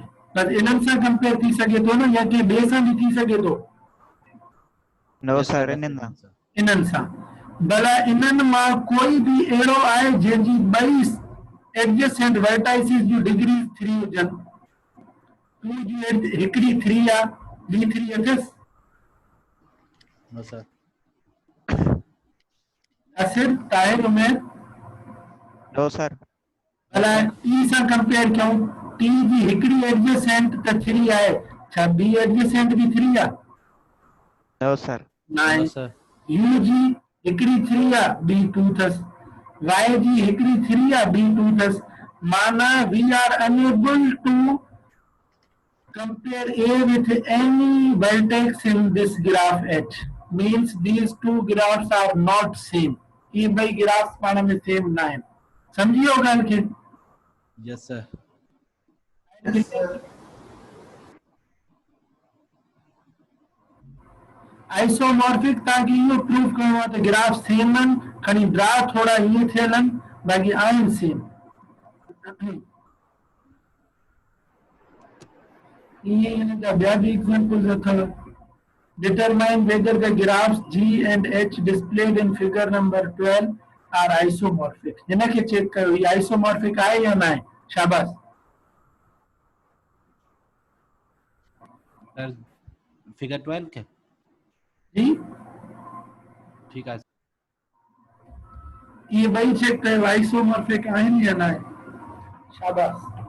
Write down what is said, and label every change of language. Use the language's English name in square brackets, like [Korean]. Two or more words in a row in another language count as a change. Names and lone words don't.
[Sindhi] बस इन्हनि सां कंपेयर थी सघे थो न, या कंहिं ॿिए सां बि थी सघे थो? [English] No sir, [Sindhi] इन्हनि सां. भला इन्हनि मां कोई बि अहिड़ो आहे जंहिंजी 2 [English] adjacent vertices [Sindhi] जूं डिग्री 3 हुजनि. 2 जी हिकिड़ी 3 आहे, ॿी 3 अथसि? [English] No sir. [Sindhi] असर ताहिर उमैर? [English] No sir. [Sindhi] भला टी सां कंपेयर कयूं, टी जी हिकिड़ी एडजेसेंट त 3 आहे, छा ॿी एडजेसेंट बि 3 आहे? [English] No sir. [Sindhi] न. यू जी हिकिड़ी 3 आहे, ॿी 2 अथसि. वाई जी हिकिड़ी 3 आहे, ॿी 2 अथसि. [English] माना we are unable to compare A with any vertex in this graph H. Means these two graphs are not same. [Hindi] ये भाई graphs [Sindhi] पाण में [Hindi] same ना है. [Sindhi] समझियो ॻाल्हि खे? [English] Yes sir. [Sindhi] आइसोमॉर्फिक ताकि इहो प्रूव करणो आहे त [English] graph same [Sindhi] आहिनि, खणी ड्रा थोड़ा ईअं थियल आहिनि, बाक़ी आहिनि सेम. [English] Determine whether the graphs G and H displayed in figure number 12 are isomorphic. [Sindhi] इनके चेक कयो ये isomorphic आहे या ना आहे. शाबाश. [English] sir figure [Hindi] 12 के जी ठीक है. [Sindhi] ये भाई चेक कयो isomorphic आहिनि या ना आहे. शाबाश.